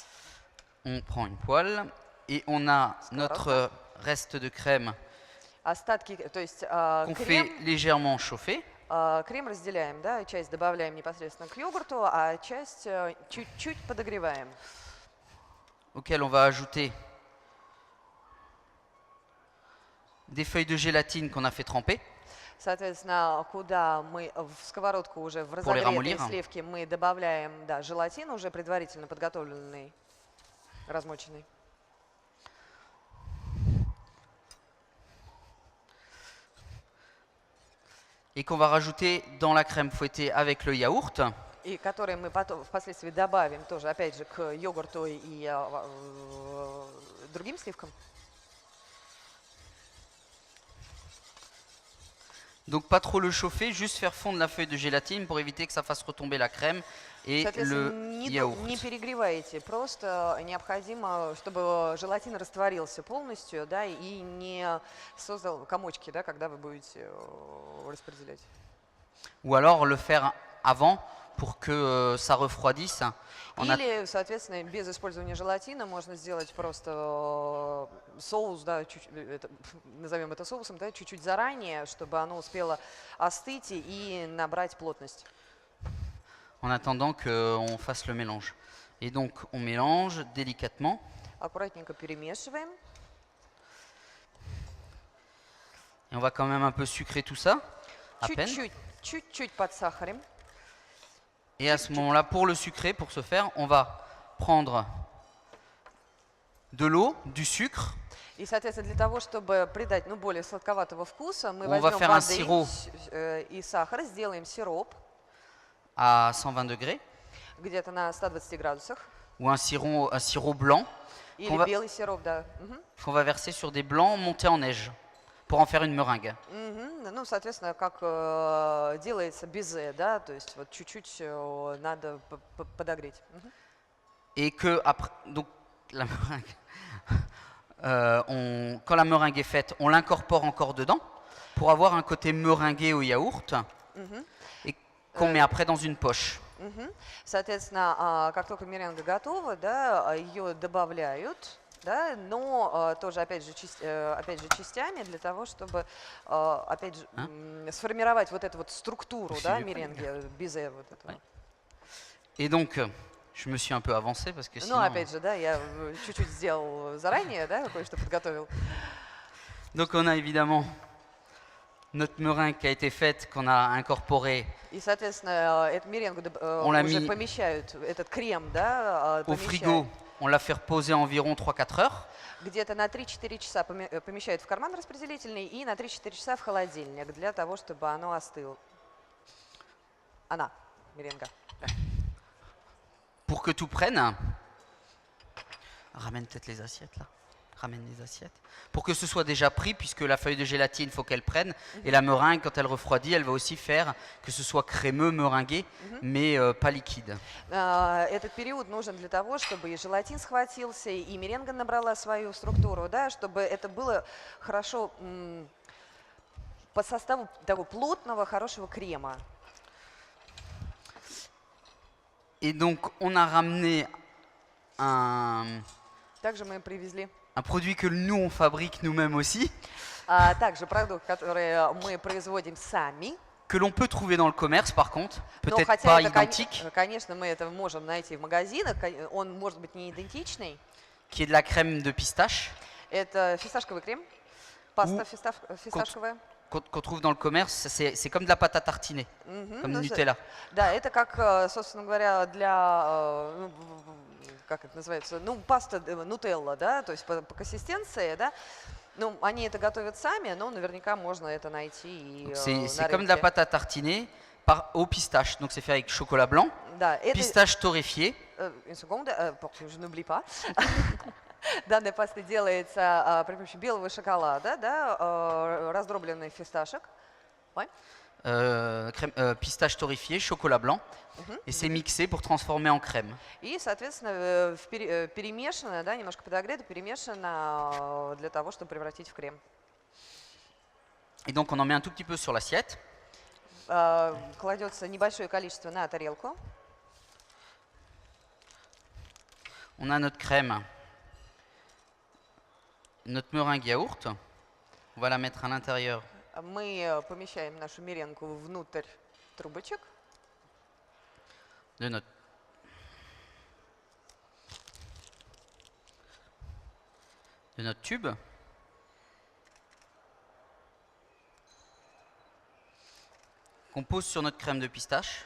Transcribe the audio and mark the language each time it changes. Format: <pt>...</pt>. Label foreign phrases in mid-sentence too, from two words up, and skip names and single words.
<fr>on prend une poêle et on a notre reste de crème</fr> <ru>остатки, то есть</ru> <fr>qu'on fait légèrement chauffer.</fr> <ru>крем разделяем, да, часть добавляем непосредственно к йогурту, а часть чуть-чуть подогреваем.</ru> <fr>Auquel on va ajouter des feuilles de gélatine qu'on a fait tremper.</fr> <ru>Соответственно, куда мы в сковородку уже в</ru> <fr>les</fr> <ru>разогретые</ru> <fr>ramollir.</fr> <ru>сливки мы добавляем, да, желатин уже предварительно подготовленный, размоченный.</ru> <fr>Et qu'on va rajouter dans la crème fouettée avec le yaourt.</fr> <ru>И которые мы потом впоследствии добавим тоже, опять же, к йогурту и другим сливкам.</ru> <fr>Donc pas trop le chauffer, juste faire fondre la feuille de gélatine pour éviter que ça fasse retomber la crème et</fr> <ru>Соответственно,</ru> <fr>le</fr> <ru>не</ru> <fr>yaourt.</fr> <ru>перегревайте, просто необходимо, чтобы желатин растворился полностью, да, и не создал комочки, да, когда вы будете распределять.</ru> <fr>Ou alors le faire avant pour que ça refroidisse.</fr> <ru>Или, соответственно, без использования желатина можно сделать просто соус, да, назовем это соусом, да, чуть-чуть заранее, чтобы оно успело остыть и набрать плотность.</ru> <fr>En attendant qu'on fasse le mélange. Et donc on mélange délicatement.</fr> <ru>Аккуратненько перемешиваем.</ru> <fr>Et on va quand même un peu sucrer tout ça, à peine.</fr> <ru>Чуть-чуть подсахарим.</ru> <fr>Et à ce moment-là, pour le sucrer, pour ce faire, on va prendre de l'eau, du sucre.</fr> <ru>И, соответственно, для того, чтобы придать, ну, более сладковатого вкуса, мы</ru> <fr>On va</fr> <ru>возьмем</ru> <fr>faire un</fr> <ru>воды</ru> <fr>sirop.</fr> <ru>И сахар, сделаем сироп</ru> <fr>À 120 degrés,</fr> <ru>где-то на 120 градусах.</ru> <fr>ou un sirop blanc</fr> <ru>Или</ru> <fr>qu'on va,</fr> <ru>белый сироп, да.</ru> <fr>qu'on va verser sur des blancs montés en neige pour en faire une meringue.</fr> <ru>Ну, соответственно, как делается безе, да, то есть вот чуть-чуть надо подогреть.</ru> <fr>Et que après, donc la meringue, quand la meringue est faite, on l'incorpore encore dedans pour avoir un côté meringué au yaourt et qu'on met après dans une poche.</fr> <ru>Соответственно, как только меренга готова, да, ее добавляют, да, но тоже, опять же, частями для того, чтобы, опять же, сформировать вот эту вот структуру, да, меренги, безе вот этого.</ru> <fr>Et donc, je me suis un peu avancé parce que</fr> <ru>Ну,</ru> <fr>sinon...</fr> <ru>опять же, да, я чуть-чуть сделал заранее, да, кое-что подготовил.</ru> <fr>Donc on a évidemment notre meringue qui a été faite, qu'on a incorporée</fr> <ru>И, соответственно, эту меренгу</ru> <fr>l'a</fr> <ru>уже</ru> <fr>mis</fr> <ru>помещают, этот крем, да,</ru> <fr>au frigo. On l'a fait reposer environ 3-4 heures.</fr> <ru>где-то на 3-4 часа помещают в карман распределительный и на 3-4 часа в холодильник для того, чтобы оно остыло. Она, меренга.</ru> <fr>Pour que tout prenne. Ramène peut-être les assiettes là. Ramène les assiettes. Pour que ce soit déjà pris, puisque la feuille de gélatine, il faut qu'elle prenne. Et la meringue, quand elle refroidit, elle va aussi faire que ce soit crémeux, meringué, mais pas liquide.</fr> <ru>Этот период нужен для того, чтобы и желатин схватился, и меренга набрала свою структуру, да, чтобы это было хорошо по составу такого плотного, хорошего крема.</ru> <fr>Et donc, on a ramené un</fr> <ru>Также мы привезли</ru> <fr>produit que nous, on fabrique nous-mêmes aussi,</fr> <ru>также продукт, который мы производим сами.</ru> <fr>que l'on peut trouver dans le commerce par contre,</fr> <ru>Но</ru> <fr>peut-être</fr> <ru>хотя</ru> <fr>pas</fr> <ru>это,</ru> <fr>identique,</fr> <ru>конечно, мы это можем найти в магазинах, он может быть не идентичный.</ru> <fr>qui est de la crème de pistache,</fr> <ru>Это фисташковый крем, паста фисташковая.</ru> <fr>qu'on trouve dans le commerce. C'est comme de la pâte à tartiner, comme</fr> <ru>ну,</ru> <fr>Nutella.</fr> <ru>Да, это как, собственно говоря, для, как это называется, ну, паста нутелла, да, то есть по консистенции, да. Ну, они это готовят сами, но наверняка можно это найти и</ru> <fr>C'est comme de la pâte à tartiner au pistache. Donc c'est fait avec chocolat blanc,</fr> <ru>Да, это,</ru> <fr>pistache torréfié, une seconde, pour que je n'oublie pas.</fr> <ru>Данная паста делается при помощи белого шоколада, да, раздробленный фисташек.</ru> <fr>Ouais. Pistache torréfié, chocolat blanc, et c'est mixé pour transformer en crème.</fr> <ru>И, соответственно, перемешано, да, немножко подогрето, перемешано для того, чтобы превратить в крем.</ru> <fr>Et donc on en met un tout petit peu sur l'assiette.</fr> <ru>Кладется небольшое количество на тарелку.</ru> <fr>On a notre crème, notre meringue yaourt. On va la mettre à l'intérieur</fr> <ru>Мы помещаем нашу меренку внутрь трубочек.</ru> <fr>de notre tube. qu'on pose sur notre crème de pistache.</fr>